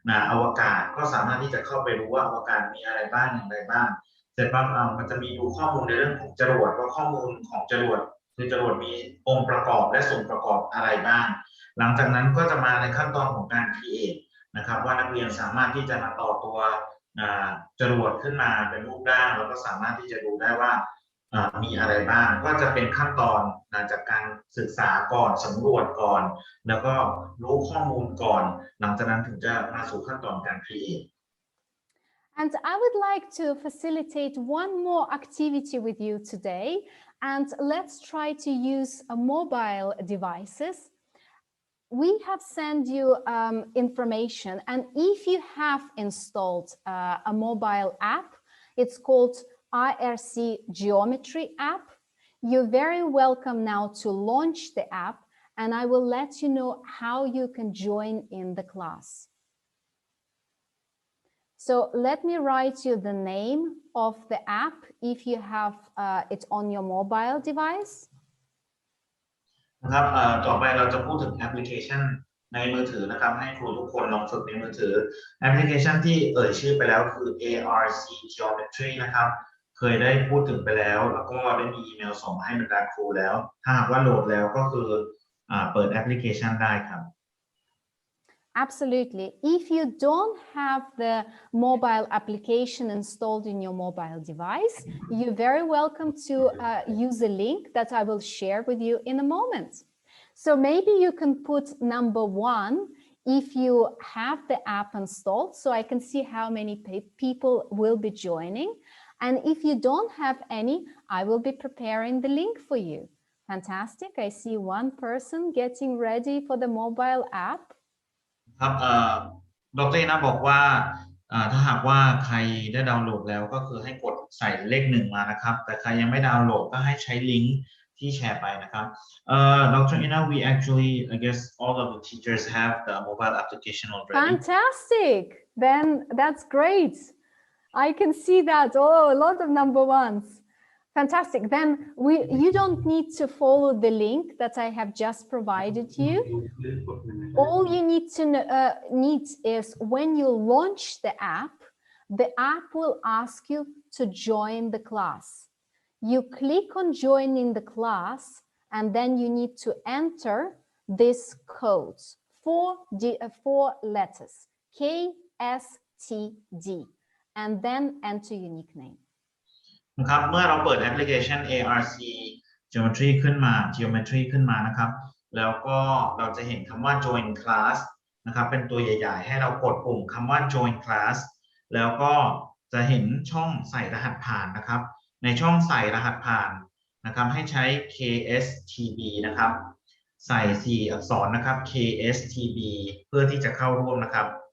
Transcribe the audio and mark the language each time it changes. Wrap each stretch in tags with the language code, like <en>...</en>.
<th>อวกาศก็สามารถที่จะเข้าไปรู้ว่าอวกาศมีอะไรบ้างอย่างไรบ้างเสร็จปั๊บมันจะมีดูข้อมูลในเรื่องของจรวดว่าข้อมูลของจรวดคือจรวดมีองค์ประกอบและส่วนประกอบอะไรบ้างหลังจากนั้นก็จะมาในขั้นตอนของการ create นะครับว่านักเรียนสามารถที่จะมาต่อตัว จรวดขึ้นมาเป็นรูปร่างแล้วก็สามารถที่จะดูได้ว่ามีอะไรบ้างก็จะเป็นขั้นตอนจากการศึกษาก่อนสำรวจก่อนแล้วก็รู้ข้อมูลก่อนหลังจากนั้นถึงจะมาสู่ขั้นตอนการ create</th> <en>And I would like to facilitate one more activity with you today, and let's try to use mobile devices. We have sent you information, and if you have installed a mobile app, it's called IRC Geometry app. You're very welcome now to launch the app, and I will let you know how you can join in the class. So let me write you the name of the app if you have it on your mobile device.</en> <th>นะครับต่อไปเราจะพูดถึงแอปพลิเคชันในมือถือนะครับให้ครูทุกคนลองฝึกในมือถือแอปพลิเคชันที่ชื่อไปแล้วคือ ARC Geometry นะครับเคยได้พูดถึงไปแล้วแล้วก็ได้มีอีเมลส่งให้บรรดาครูแล้วถ้าหากว่าโหลดแล้วก็คือเปิดแอปพลิเคชันได้ครับ</th> <en>Absolutely. If you don't have the mobile application installed in your mobile device, you're very welcome to use a link that I will share with you in a moment. So maybe you can put number 1 if you have the app installed, so I can see how many people will be joining. And if you don't have any, I will be preparing the link for you. Fantastic. I see one person getting ready for the mobile app.</en> <th>ครับดร. นะบอกว่าถ้าหากว่าใครได้ดาวน์โหลดแล้วก็คือให้กดใส่เลข1มานะครับแต่ใครยังไม่ดาวน์โหลดก็ให้ใช้ลิงก์ที่แชร์ไปนะครับDr.</th> <en>Ina, we actually, I guess all of the teachers have the mobile application already. Fantastic. Then that's great. I can see that. Oh, a lot of number ones. Fantastic. Then you don't need to follow the link that I have just provided you. All you need to need is when you launch the app will ask you to join the class. You click on joining the class, and then you need to enter this code, four letters, KSTD, and then enter your nickname.</en> <th>นะครับเมื่อเราเปิดแอปพลิเคชัน ARC Geometry ขึ้นมานะครับแล้วก็เราจะเห็นคำว่า Join Class นะครับเป็นตัวใหญ่ๆให้เรากดปุ่มคำว่า Join Class แล้วก็จะเห็นช่องใส่รหัสผ่านนะครับในช่องใส่รหัสผ่านนะครับให้ใช้ KSTB นะครับใส่4 อักษรนะครับ KSTB เพื่อที่จะเข้าร่วมนะครับ</th>